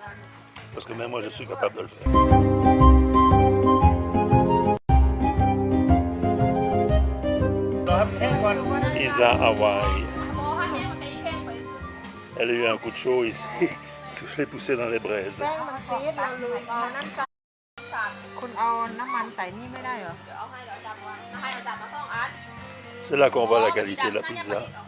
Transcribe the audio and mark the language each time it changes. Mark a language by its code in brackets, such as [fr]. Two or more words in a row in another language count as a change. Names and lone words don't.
[fr] Parce que même moi je suis capable de le faire. Pizza Hawaii. Elle a eu un coup de chaud ici, parce que je l'ai poussée dans les braises. [th] แป้งมันซีดเราลืมเอาน้ำใส่คุณเอาน้ำมันใส่นี่ไม่ได้เหรอ [fr] C'est là qu'on voit la qualité de la pizza.